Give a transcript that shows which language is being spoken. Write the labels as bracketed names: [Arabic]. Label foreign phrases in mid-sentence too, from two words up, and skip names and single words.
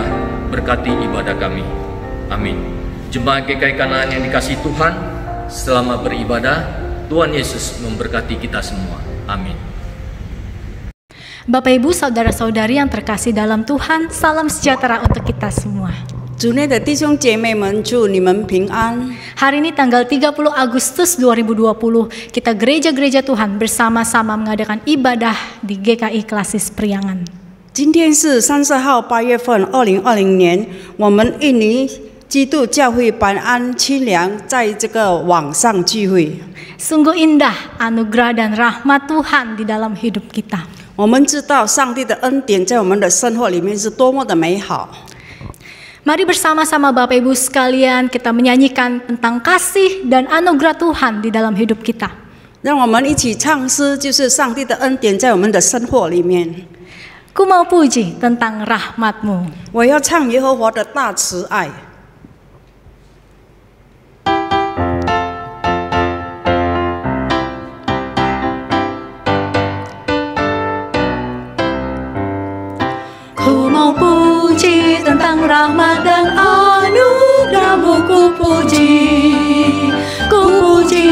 [Indonesian] Berkati ibadah kami. Amin. Jemaat GKI Kanaan yang dikasihi Tuhan, selamat beribadah. Tuhan Yesus memberkati kita semua. Amin. Bapak Ibu, saudara-saudari yang terkasih dalam Tuhan, salam sejahtera untuk kita semua. [Chinese] 主内的弟兄姐妹们，祝你们平安。 [Indonesian] Hari ini tanggal 30 Agustus 2020, kita gereja-gereja Tuhan bersama-sama mengadakan ibadah di GKI Klasis Priangan. [Chinese] 今天是30号8月份2020年，我们印尼基督教会白安清凉在这个网上聚会。 [Indonesian] Sungguh indah anugerah dan rahmat Tuhan di dalam hidup kita. [Chinese] 我们知道上帝的恩典在我们的生活里面是多么的美好。 [Indonesian] Mari bersama-sama Bapak Ibu sekalian kita menyanyikan tentang kasih dan anugerah Tuhan di dalam hidup kita. [Chinese] 让我们一起唱诗，就是上帝的恩典在我们的生活里面。 [Indonesian] Ku mau puji tentang rahmat-Mu. [Chinese] 我要唱耶和华的大慈爱。 [Indonesian] Ku mau puji tentang rahmat dan anugerah-Mu, ku puji, ku puji.